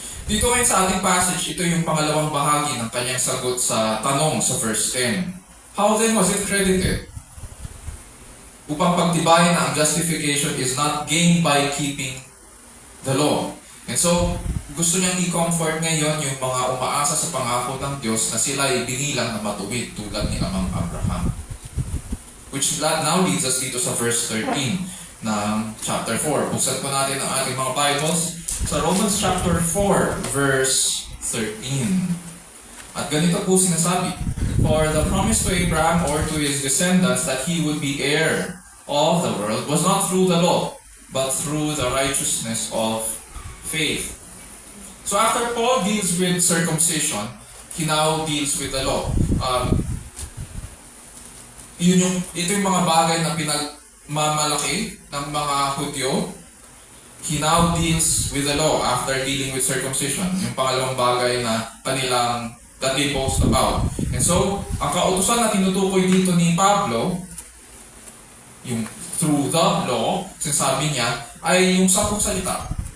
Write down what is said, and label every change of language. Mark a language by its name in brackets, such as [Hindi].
[Filipino] Dito ngayon sa ating passage, ito yung pangalawang bahagi ng kanyang sagot sa tanong sa verse 10. [English] How then was it credited? [Filipino] Upang pagtibayin na ang [English] justification is not gained by keeping the law. And so, [Filipino] gusto niyang i-comfort ngayon yung mga umaasa sa pangako ng Diyos na sila ay binilang na matuwid tulad ni Amang Abraham. [English] Which now leads us [Filipino] dito sa [English] verse 13 ng chapter 4. [Filipino] Buksan po natin ang ating mga Bibles sa Romans chapter 4, verse 13. At ganito po sinasabi, [English] "For the promise to Abraham or to his descendants that he would be heir of the world was not through the law, but through the righteousness of faith." So after Paul deals with circumcision, he now deals with the law. [Filipino] Ito yung mga bagay na pinagmamalaki ng mga Hudyo. [English] He now deals with the law after dealing with circumcision. [Filipino] Yung pangalawang bagay na [English] that they boast about. [Filipino] And so, ang kautusan na tinutukoy dito ni Pablo, yung [English] through the law, [Filipino] sinasabi niya, ay yung 10 salita.